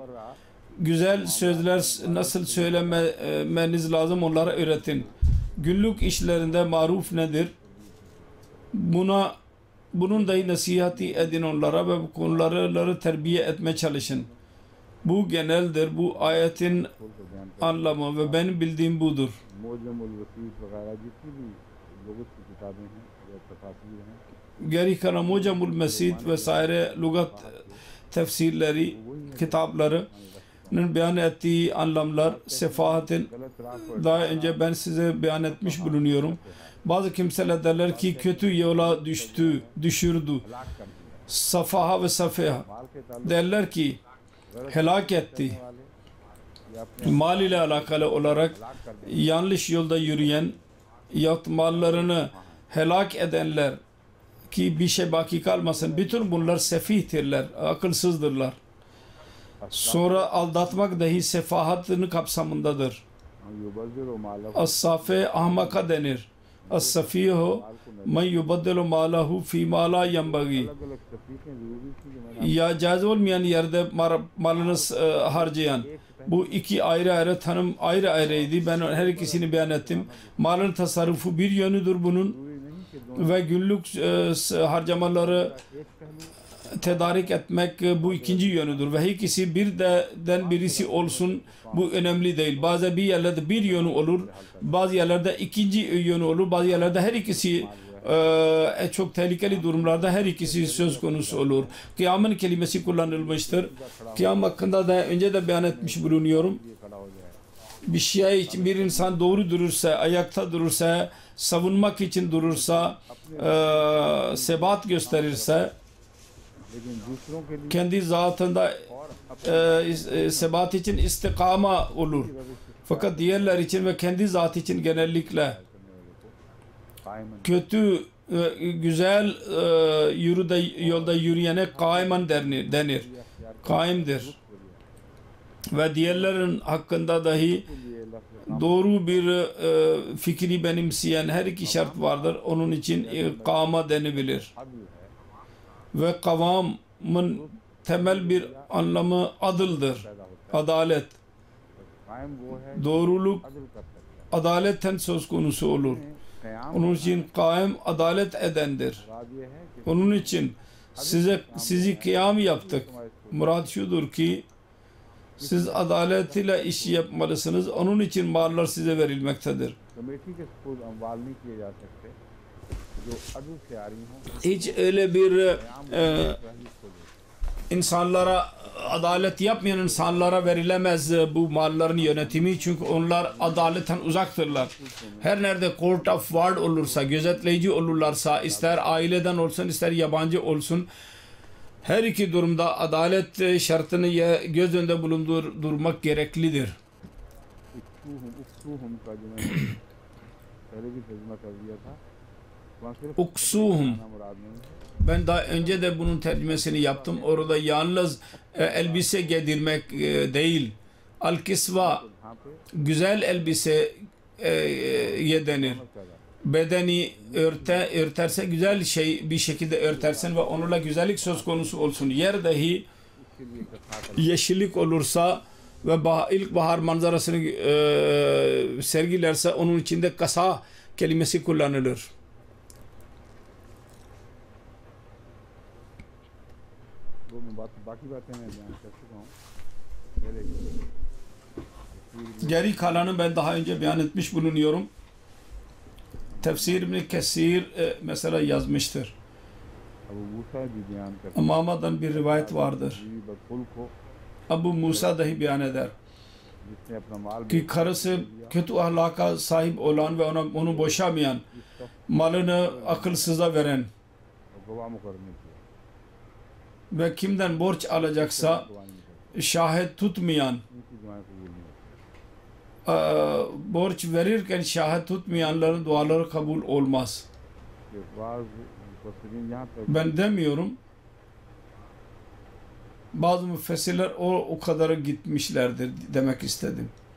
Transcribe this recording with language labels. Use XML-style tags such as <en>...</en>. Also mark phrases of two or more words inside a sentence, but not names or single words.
<tr>Güzel sözler nasıl söylemeniz lazım onlara öğretin. Günlük işlerinde maruf nedir? Buna bunun dahi nasihati edin onlara ve bu konuları terbiye etmeye çalışın. Bu geneldir. Bu ayetin</tr> <ur>کھول کر بیان کر</ur> <tr>anlamı ve benim bildiğim budur.</tr> <ur>معجم الوسیط وغیرہ جتنی بھی لغت کی کتابیں ہیں یا تفاسیر ہیں</ur> <tr>Geri kalan Mucamul Mesid vesaire lugat tefsirleri, kitaplarının beyan ettiği anlamlar sefahatin</tr> <ur>غلط راہ پر</ur> <tr>daha önce ben size beyan etmiş bulunuyorum. Bazı kimseler derler ki kötü yola düşürdü.</tr> <ur>ہلاک کر دیا</ur> <tr>Safaha ve safeha.</tr> <ur>مال کے تعلق</ur> <tr>Derler ki helak etti.</tr> <ur>والے یا اپنے</ur> <tr>Mal ile alakalı olarak</tr> <ur>ہلاک کر دیا</ur> <tr>yanlış yolda yürüyen yahut mallarını helak edenler ki bir şey baki kalmasın. Bütün bunlar sefihtirler, akılsızdırlar. Sonra aldatmak dahi sefahatının kapsamındadır.</tr> <ar>يبذر ماله</ar> <tr>As-safe ahmaka denir.</tr> <ar>السفيه من يبذر ماله فيما لا ينبغي.</ar> <ur>الگ الگ تفریقیں ضروری تھی جو میں نے</ur> <tr>Ya caiz olmayan yerde malını harcayan. Bu iki ayrı ayrı tanım ayrı ayrıydı. Ben her ikisini beyan ettim. Malın tasarrufu bir yönüdür bunun</tr> <ur>ضروری نہیں کہ</ur> <tr>ve günlük harcamaları</tr> <ur>ایک پہلو</ur> <tr>tedarik etmek bu ikinci yönüdür ve ikisi birden birisi olsun bu önemli değil. Bazı bir yerlerde bir yönü olur, bazı yerlerde ikinci yönü olur, bazı yerlerde her ikisi çok tehlikeli durumlarda her ikisi söz konusu olur. Kıyamın kelimesi kullanılmıştır. Kıyam hakkında da önce de beyan etmiş bulunuyorum.</tr> <ur>یہ کھڑا ہو جائے</ur> <tr>Bir şey için bir insan doğru durursa, ayakta durursa, savunmak için durursa, sebat gösterirse,</tr> <ur>لیکن دوسروں کے لیے</ur> <tr>kendi zatında</tr> <ur>اور اپنے</ur> <tr>sebat için istikama olur. Fakat diğerler için ve kendi zatı için genellikle</tr> <ur>کرنے والے کو قائماً</ur> <tr>kötü güzel yolda yürüyene kaiman denir. Kaimdir. Ve diğerlerin hakkında dahi</tr> <ur>کے لیے لفظ</ur> <tr>doğru bir fikri benimseyen her iki şart vardır. Onun için kama denilebilir.</tr> <ur>حابل ہے</ur> <tr>Ve kavamın temel bir anlamı adıldır.</tr> <ur>پیدا ہوتا ہے</ur> <tr>Adalet.</tr> <ur>قائم وہ ہے</ur> <tr>Doğruluk</tr> <ur>عدل کر سکتا</ur> <tr>adaletten söz konusu olur.</tr> <ur>ہے قیام</ur> <tr>Onun için kaim adalet edendir.</tr> <ur>مراد یہ ہے کہ</ur> <tr>Onun için sizi kıyam yaptık. Murad şudur ki siz adalet ile iş yapmalısınız. Onun için mallar size verilmektedir.</tr> <ur>کمیٹی کے سپوز اموال نہیں کیے جا سکتے جو عدل سے آ رہی ہوں</ur> <tr>Hiç öyle bir</tr> <ur>قیام کو</ur> <tr>insanlara adalet yapmayan insanlara verilemez bu malların yönetimi çünkü onlar adaletten uzaktırlar. Her nerede</tr> <en>court of ward</en> <tr>olursa, gözetleyici olurlarsa, ister aileden olsun ister yabancı olsun, her iki durumda adalet şartını göz önünde bulundurmak gereklidir.</tr> <ur>اکسوہم کا جو میں نے پہلے بھی ترجمہ کر دیا تھا وہاں صرف</ur> <tr>Uksuhum.</tr> <ur>کھانا مراد نہیں ہے</ur> <tr>Ben daha önce de bunun tercümesini yaptım. Orada yalnız elbise giydirmek değil. Al-kisva</tr> <ur>یہاں پے</ur> <tr>güzel elbise denir. Bedeni örterse güzel bir şekilde örtersen ve onunla güzellik söz konusu olsun. Yer dahi</tr> <ur>اس کے لیے ایک خاص</ur> <tr>yeşillik olursa ve ilkbahar manzarasını sergilerse onun içinde kasa kelimesi kullanılır.</tr> <ur>وہ میں باقی باتیں میں بیان کر چکا ہوں پہلے</ur> <tr>Geri kalanı ben daha önce beyan etmiş bulunuyorum. Tefsir İbn Kesir mesela yazmıştır.</tr> <ur>ابو موسیٰ بھی بیان کرتے</ur> <tr>Amama'dan bir rivayet vardır.</tr> <ur>بیوی بدخلق کو</ur> <tr>Abu Musa dahi beyan eder</tr> <ur>جس نے اپنا مال</ur> <tr>ki karısı kötü ahlaka sahip olan ve onu boşamayan, malını akılsıza veren</tr> <ur>اور گواہ مقرر کیا</ur> <tr>ve kimden borç alacaksa</tr> <ur>گواہی نہیں کرتے</ur> <tr>şahit tutmayan,</tr> <ur>ان کی دعائیں قبول نہیں ہوتی</ur> <tr>borç verirken şahit tutmayanların duaları kabul olmaz.</tr> <ur>کہ بعض مفسرین یہاں تک</ur> <tr>Ben demiyorum. Bazı müfessirler o kadara gitmişlerdir demek istedim.</tr>